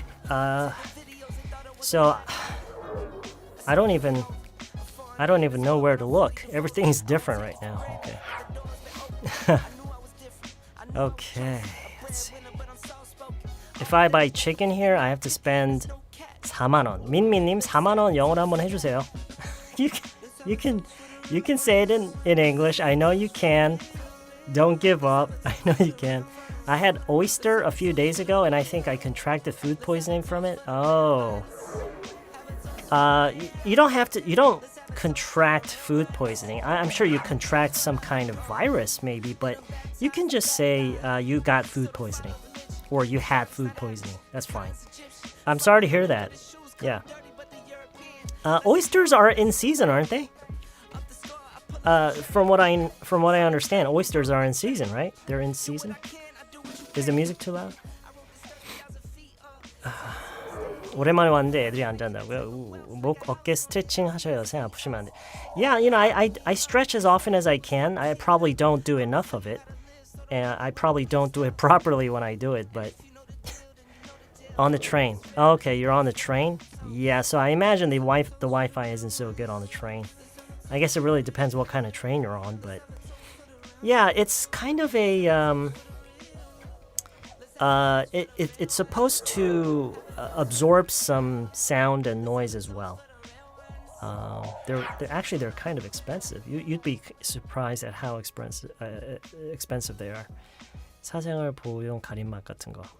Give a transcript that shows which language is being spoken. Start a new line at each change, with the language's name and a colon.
English: Alright. So I don't even know where to look. Everything's different right now. Okay. Okay. Let's see. If I buy chicken here, I have to spend
Korean: 4만원. 민미님 4만원 영어로 한번 해주세요.
English: You can say it in English. I know you can. Don't give up. I know you can. I had oyster a few days ago, and I think I contracted food poisoning from it. Oh. You don't contract food poisoning. I'm sure you contract some kind of virus maybe, but you can just say you got food poisoning or you had food poisoning. That's fine. I'm sorry to hear that. Yeah. Oysters are in season, aren't they? From what I understand, oysters are in season, right? They're in season. Is the music too loud?
Korean: 오랜만에 왔는데 애들이 안 잔다고요? 목 어깨 스트레칭 하셔요. 생 아프시면 안 돼.
English: Yeah, I stretch as often as I can. I probably don't do enough of it. And I probably don't do it properly when I do it, but on the train. Okay, you're on the train? Yeah, so I imagine the Wi-Fi isn't so good on the train. I guess it really depends what kind of train you're on, but yeah, it's kind of a it's supposed to absorb some sound and noise as well. They're kind of expensive. You'd be surprised at how expensive they are.
Korean: 사생활 보호용 가림막 같은 거.